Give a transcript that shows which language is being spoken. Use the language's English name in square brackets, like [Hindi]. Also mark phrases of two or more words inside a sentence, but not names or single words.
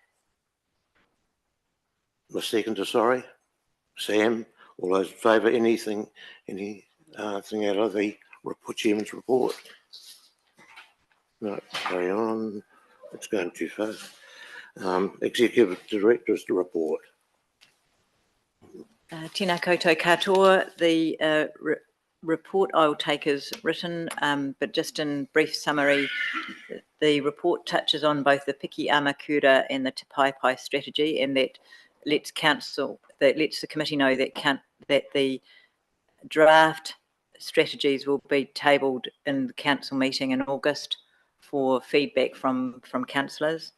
[English] A seconder, sorry. Sam, all those in favour, anything out of the chairman's report? No, carry on. It's going too fast. Executive Director's report. [Māori] Tēnā koutou katoa. [English] The report I will take as written, but just in brief summary, the report touches on both the Piki Amakura and the Te Paipai strategy, and that lets the committee know that the draft strategies will be tabled in the council meeting in August for feedback from councillors.